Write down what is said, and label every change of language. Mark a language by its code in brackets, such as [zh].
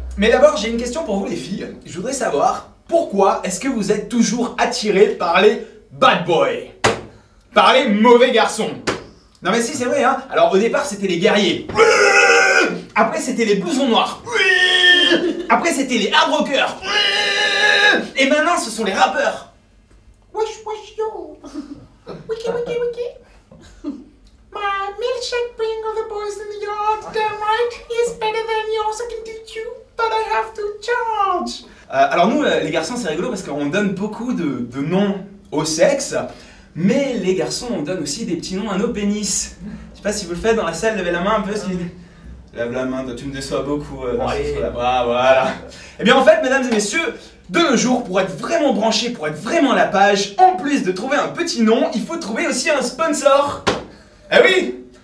[fr] Mais d'abord, j'ai une question pour vous les filles. Je voudrais savoir pourquoi est-ce que vous êtes toujours attirées par les bad boys, par les mauvais garçons. Non mais si c'est vrai hein. Alors au départ c'était les guerriers. Après c'était les blousons noirs. Après c'était les hard rockers. Et maintenant ce sont les rappeurs. Wesh wesh yo. Wiki wiki wiki. [en] My milkshake bring all the boys in the yard. Damn right, it's better than yours. I can teach you, but I have to charge. [fr] Alors nous, les garçons, c'est rigolo parce qu'on donne beaucoup de noms au sexe, mais les garçons, on donne aussi des petits noms à nos pénis. Je sais pas si vous le faites dans la salle, levez la main un peu. Lève la main, toi, tu me déçois beaucoup. Voilà. Eh bien en fait, mesdames et messieurs, de nos jours, pour être vraiment branché, pour être vraiment à la page, en plus de trouver un petit nom, il faut trouver aussi un sponsor. Ah oui.